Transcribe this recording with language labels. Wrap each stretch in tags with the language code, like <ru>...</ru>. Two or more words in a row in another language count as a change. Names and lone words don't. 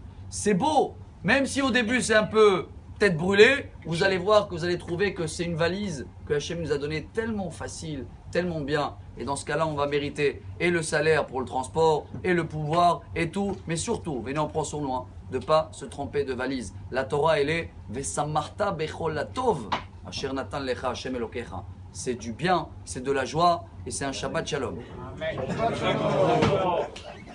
<fr>C'est beau, même si au début c'est un peu tête brûlée, vous allez voir que vous allez trouver que c'est une valise que Hachem nous a donnée tellement facile, tellement bien. Et dans ce cas-là, on va mériter et le salaire pour le transport, et le pouvoir, et tout. Mais surtout, venez en prendre sur nous, de ne pas se tromper de valise. La Torah, elle est</fr> <he>ושמרת בכל לטוב, אשר נתן לך השם אלוקיך.</he> <fr>C'est du bien, c'est de la joie, et c'est un</fr> <he>שבת שלום.</he> <fr>Amen.</fr>